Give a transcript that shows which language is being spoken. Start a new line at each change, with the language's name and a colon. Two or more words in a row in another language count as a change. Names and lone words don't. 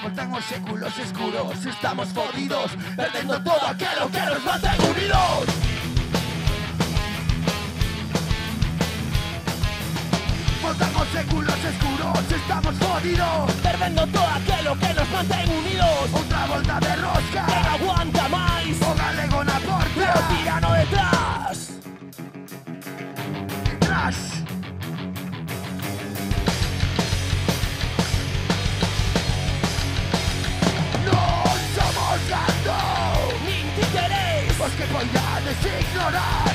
Galician: Faltamos séculos escuros, estamos jodidos,
Spanish: perdiendo todo aquello que nos mantenga unidos.
Galician: Faltamos séculos escuros, estamos jodidos,
Spanish: perdiendo todo aquello que nos mantenga unidos.
Galician: Otra volta de rosca, que no aguanta máis, o galego na porta, e o tirano detrás. Detrás. Non somos gando, nin títeres, os que poidades ignorar.